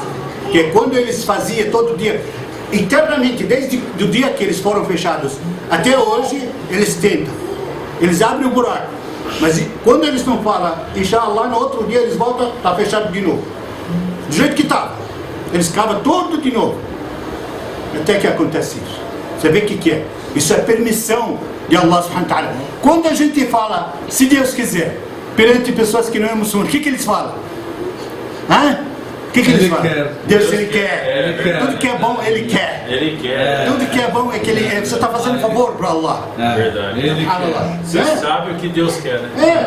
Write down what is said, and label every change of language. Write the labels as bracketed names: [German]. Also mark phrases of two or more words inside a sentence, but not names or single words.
[Portuguese] Que quando eles faziam todo dia, internamente, desde o dia que eles foram fechados, até hoje, eles tentam. Eles abrem o buraco. Mas quando eles não falam, [Arabic] إن شاء الله, [Portuguese] no outro dia eles voltam, está fechado de novo. Do jeito que estava. Eles cavam tudo de novo. Até que acontece isso. Você vê o que é? Isso é permissão de Allah [Arabic] سبحانه وتعالى. [Portuguese] Quando a gente fala, se Deus quiser, perante pessoas que não é muçulmano, o que eles falam? O que eles falam? Deus, Ele quer. Tudo que é bom, Ele quer. Tudo que é bom é que você está fazendo favor para Allah. Verdade. Você sabe o que Deus quer, né?